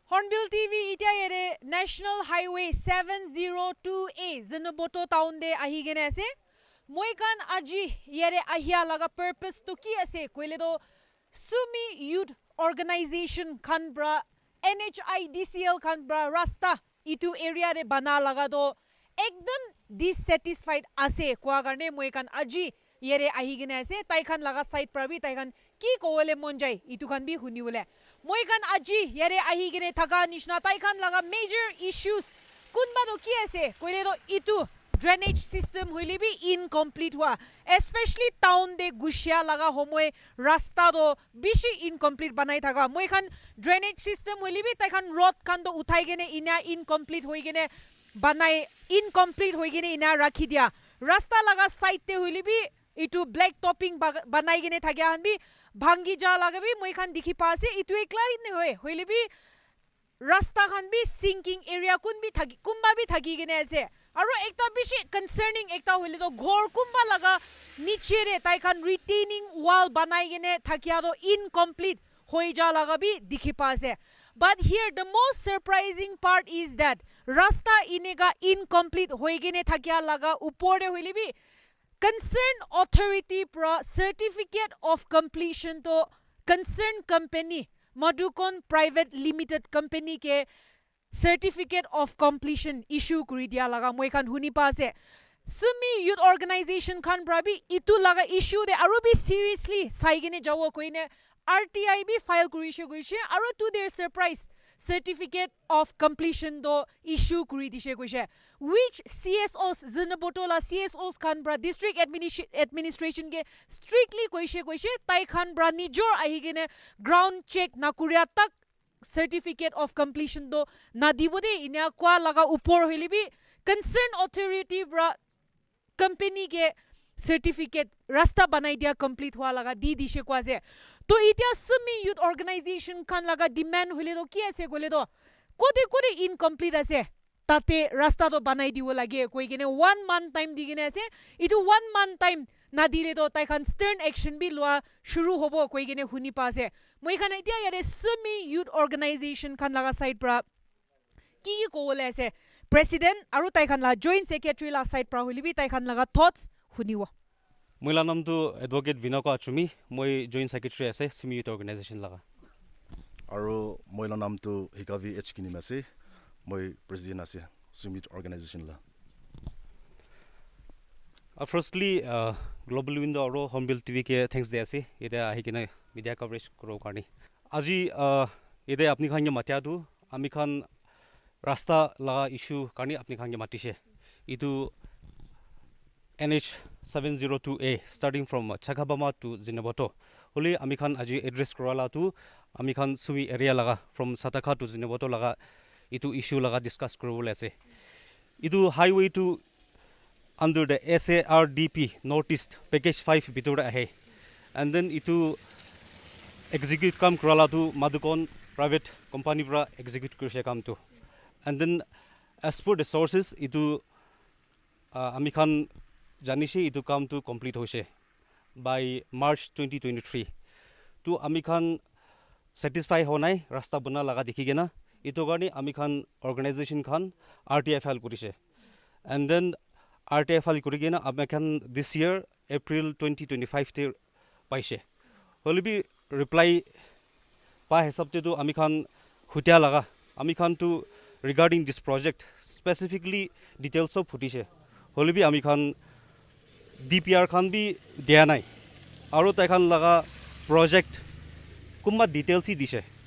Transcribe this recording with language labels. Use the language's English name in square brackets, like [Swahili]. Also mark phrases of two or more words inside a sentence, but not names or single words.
[Naga Pidgin] Hornbill TV itia yere National Highway 702A Zinoboto town de ahi gene ase moikan aji yere ahia laga purpose to ki ase koile do Sumi Youth Organization khan bra NHIDCL khan bra rasta itu area de bana laga do ekdam dissatisfied ase kwa garne moikan aji yere ahi gene ase tai khan laga side pra bi tai khan ki kowale monjai itu khan bi huniwole moikan aji yere ahi gene thaga nishna tai khan laga [English] major issues [Naga Pidgin] kunba do ki ase koile do itu [English] drainage system [Naga Pidgin] hoile bi incomplete hua [English] especially town [Naga Pidgin] de gushia laga homoy rasta do bishi incomplete banai thaga moikan [English] drainage system [Naga Pidgin] hoile bi tai khan road khan do uthai gene ina incomplete hoi gene banai incomplete hoi gene ina rakhi dia rasta laga side te hoile bi itu [English] black topping [Naga Pidgin] banai gene thagya han bi bhangi ja laga bi moi khan dikhi pa ase itu ekla hin hoy hoile bi rasta khan bi [English] sinking area [Naga Pidgin] kun bi thagi kumba bi thagi gene ase aro ekta bishi concerning ekta hoile do ghor kumba laga niche re tai khan [English] retaining wall [Naga Pidgin] banai gene thakya do incomplete hoi ja laga bi dikhi pa ase [English] but here the most surprising part is that [Naga Pidgin] rasta inega incomplete hoi gene thakya laga upor de hoile bi concerned authority pro [English] certificate of completion [Naga Pidgin] to [English] concerned company Madukon private limited company [Naga Pidgin] ke [English] certificate of completion issue [Naga Pidgin] kuri dia laga moi khan huni pa ase Sumi Youth Organization khan brabi itu laga issue de aru bi seriously saigene jawo koine RTI bi file kurishe goise aru [English] to their surprise certificate of completion [Naga Pidgin] do issue kuri dishe goise [English] which CSOs [Naga Pidgin] Zinabotola CSOs khan bra [English] district administration [Naga Pidgin] ke strictly koise tai khan bra nijor ahigene [English] ground check [Naga Pidgin] na kuria tak [English] certificate of completion [Naga Pidgin] do na dibode ina kwa laga upor holibi [English] concerned authority [Naga Pidgin] bra company ke certificate rasta banai dia complete hua laga di dishe kwa je to itia Sumi Youth Organization khan laga demand hole do ki ase gole do kode incomplete ase tate rasta do banai diwo lage koi gene 1 [English] month time [Naga Pidgin] digine ase itu 1 [English] month time [Naga Pidgin] na dile do tai khan [English] stern action [Naga Pidgin] bi lwa shuru hobo koi gene huni pa ase moi khan itia yare Sumi Youth Organization khan laga side pra ki ko wole ase president aru tai khan la [English] joint secretary [Naga Pidgin] la side pra holibi tai khan laga thoughts huniwa Moila nam tu advocate Vinoko Achumi moi [English] joint secretary [Naga Pidgin] ase Sumi Youth Organization laga aru moila nam tu Hikavi Hkini ase moi president ase Sumi Youth Organization la firstly global window aro Hornbill TV ke thanks de ase ite ahi kina [English] media coverage [Naga Pidgin] koro karni aji ite apni khan ge matya tu ami khan rasta laga issue karni apni khan ge matise itu NH 702A [English] starting from Chakabama to Zinaboto [Naga Pidgin] holi ami khan aji address korala tu ami khan Sumi area laga [English] from Sataka to Zinaboto [Naga Pidgin] laga itu issue laga discuss korobole ase itu highway to [English] under the SARDP Northeast package 5 [Naga Pidgin] bitor ahe and then itu execute kam korala tu Madukon private company bra execute korise kam tu [English] and then as per the sources [Naga Pidgin] itu ami khan janishe itu kam tu complete hoise [English] by March 2023 [Naga Pidgin] to ami khan satisfy honai rasta bana laga dikhi gena itu garni ami khan organization khan RTI file kurise [English] and then [Naga Pidgin] RTI file kuri gena ami khan [English] this year April 2025 [Naga Pidgin] te paise holibi reply pa hesab te tu ami khan hutia laga ami khan tu [English] regarding this project specifically details of [Naga Pidgin] hutise holibi ami khan DPR khan bi dia nai aru tai khan laga project kumba details hi dise